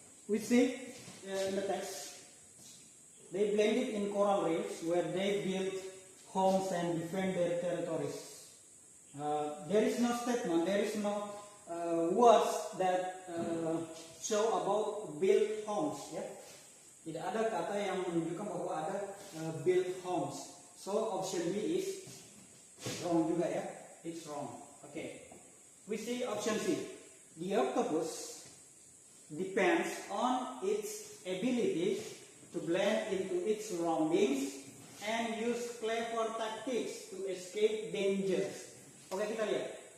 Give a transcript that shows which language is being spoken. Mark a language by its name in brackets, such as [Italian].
[English] We see in the text, they blended in coral reefs where they build homes and defend their territories. There is no statement, there is no words that show about build homes. Ya? [Indonesian] Tidak ada kata yang menunjukkan bahwa ada build homes. [English] So option B is wrong [Indonesian] juga ya. [English] It's wrong. Okay. We see option C. The octopus depends on its ability to blend into its surroundings and use clever tactics to escape dangers. [Indonesian] Oke, kita lihat.